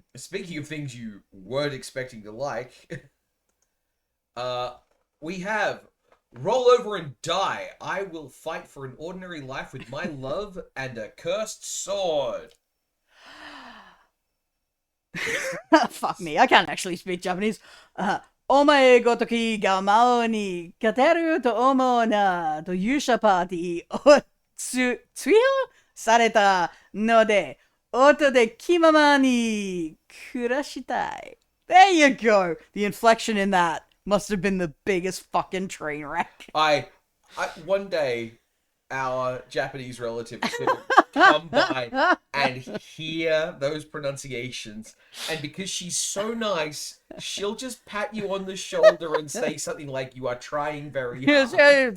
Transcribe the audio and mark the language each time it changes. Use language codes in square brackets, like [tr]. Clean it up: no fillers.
[en] Speaking of things you weren't expecting to like, we have Roll Over and Die. I will fight for an ordinary life with my love and a cursed sword. Fuck me, I can't actually speak Japanese. [ja] お前ごときが魔王に勝てると思うなと勇者パーティーを追放されたので、音で気ままに暮らしたい。 [en] There you go. The inflection in that must have been the biggest fucking train wreck. One day, our Japanese relative is going to come by and hear those pronunciations, and because she's so nice, she'll just pat you on the shoulder and say something like, "You are trying very hard.